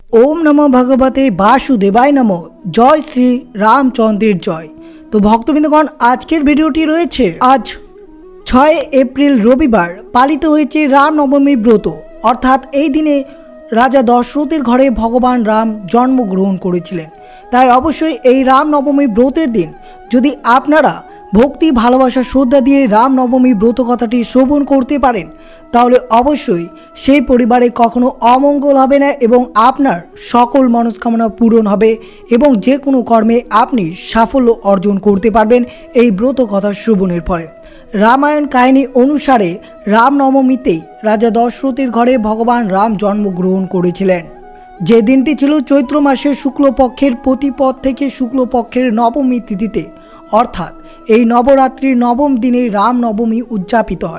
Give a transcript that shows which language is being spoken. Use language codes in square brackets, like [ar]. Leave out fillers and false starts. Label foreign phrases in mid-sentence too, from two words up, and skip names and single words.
[sa] ओम नमो भगवते वासुदेवाय नमो। [bn] জয় শ্রী রামচন্দ্রের জয়। তো ভক্তবৃন্দগণ আজকের ভিডিওটি রয়েছে আজ 6 এপ্রিল রবিবার পালিত হয়েছে রামনবমী ব্রত। অর্থাৎ এই দিনে রাজা দশরথের ঘরে ভগবান রাম জন্মগ্রহণ করেছিলেন। তাই অবশ্যই এই রামনবমী ব্রতের দিন যদি আপনারা ভক্তি ভালোবাসা শ্রদ্ধা দিয়ে রামনবমী ব্রত কথাটি শ্রবণ করতে পারেন তাহলে অবশ্যই সেই পরিবারে কখনো অমঙ্গল হবে না এবং আপনার সকল মনস্কামনা পূরণ হবে এবং যে কোনো কর্মে আপনি সাফল্য অর্জন করতে পারবেন এই ব্রত কথা শ্রবণের ফলে। রামায়ণ কাহিনী অনুসারে রামনবমীতে রাজা দশরথের ঘরে ভগবান রাম জন্মগ্রহণ করেছিলেন। যে দিনটি ছিলো চৈত্র মাসের শুক্লপক্ষের প্রতিপদ থেকে শুক্লপক্ষের নবমী তিথিতে অর্থাৎ এই নবরাত্রির নবম দিনে রামনবমী উদযাপিত হয়।